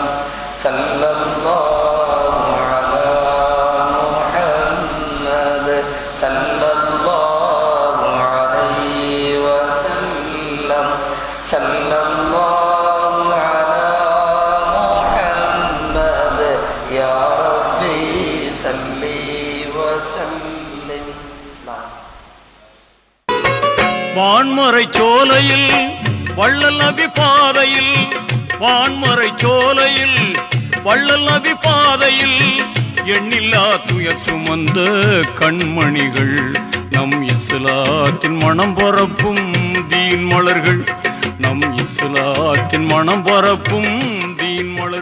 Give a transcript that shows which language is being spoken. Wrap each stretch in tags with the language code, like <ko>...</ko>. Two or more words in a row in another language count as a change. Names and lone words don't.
<ar>صلى الله على محمد صلى الله عليه وسلم. صلى الله على محمد يا ربي صل وسلم.</ar> <ta>வான்மறை சோலையில் வள்ளல் நபி பாதையில், வான்மறை சோலையில் வள்ளல் நபி பாதையில் எண்ணில்லா துயர் சுமந்த கண்மணிகள், நம் இஸ்லாத்தின் மனம் பரப்பும் தீன் மலர்கள், நம் இஸ்லாத்தின் மனம் பரப்பும் தீன் மலர்கள்.</ta>